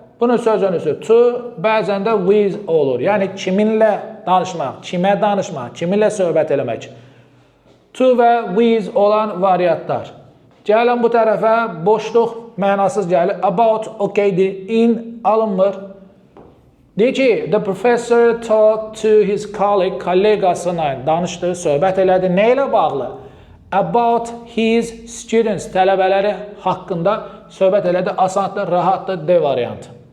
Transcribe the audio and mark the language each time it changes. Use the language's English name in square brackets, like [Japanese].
[Azerbaijani] Bunun söz önüsü to, bəzən də with olur. Yəni kiminlə danışmaq, kimə danışmaq, kiminlə söhbət eləmək. To və with olan variantlar. Gəlin bu tərəfə boşluq mənasız gəlir. About okeydir, in alınmır. Deyir ki, [English] the professor talked to his colleague, [Azerbaijani] kollegasına danışdı, söhbət elədi. Nə ilə bağlı? [English] About his students, [Azerbaijani] tələbələri haqqında söhbət elədi. Asandır, rahatdır, D variantı.